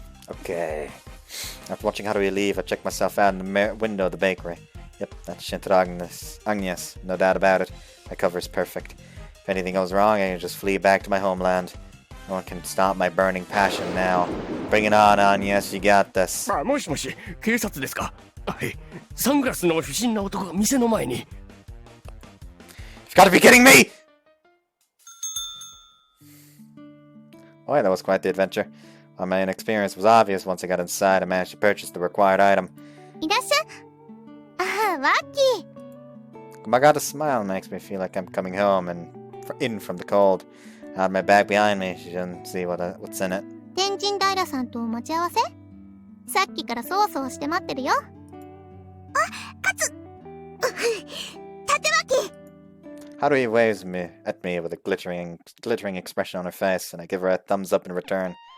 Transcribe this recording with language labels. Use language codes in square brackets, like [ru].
[en] Okay. After watching Haruhi leave, I checked myself out in the window of the bakery. Yep, that's Shintaro Agnes, no doubt about it. My cover is perfect. If anything goes wrong, I can just flee back to my homeland. No one can stop my burning passion now. Bring it on, Anya. You got this. [ja] もしもし、警察ですか？はい。サングラスの不審な男が店の前に。 [en] You've got to be kidding me! Oh, yeah, that was quite the adventure. While my inexperience was obvious, once I got inside, I managed to purchase the required item. [ja] いらっしゃ。ああ、ワッキー。 [en] My god, a smile makes me feel like I'm coming home and in from the cold. I had my bag behind me. She didn't see what's in it. [ja] 天神平さんと待ち合わせ？さっきからそわそわして待ってるよ。あ、カツ縦巻き。 [en] Haruhi waves at me with a glittering expression on her face, and I give her a thumbs up in return.